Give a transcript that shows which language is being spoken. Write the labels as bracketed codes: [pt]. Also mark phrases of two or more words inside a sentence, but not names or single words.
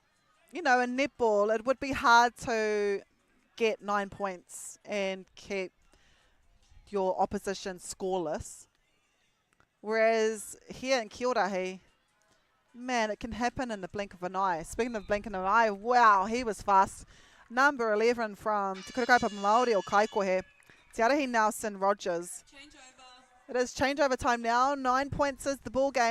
[en] You know, in netball, it would be hard to get 9 points and keep your opposition scoreless. Whereas here in Kī-o-Rahi, man, it can happen in the blink of an eye. Speaking of blink of an eye, wow, he was fast. Number 11 from Te Kura Kaupapa Māori o Kaikohe, Te Arahi Nelson Rogers. It is changeover time now. 9 points is the ball game.